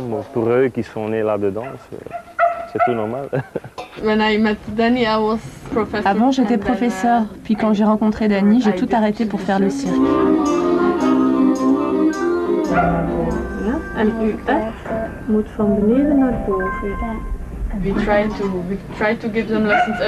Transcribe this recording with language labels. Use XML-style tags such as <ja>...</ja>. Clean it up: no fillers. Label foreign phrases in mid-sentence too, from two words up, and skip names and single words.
<fr>Bon, pour eux qui sont nés là-dedans, c'est tout normal. Avant, j'étais professeur, puis quand j'ai rencontré Danny, j'ai tout arrêté pour faire le cirque.</fr> <nl>En uw bed moet van beneden naar boven.</nl> <en>We try to give them lessons.</en>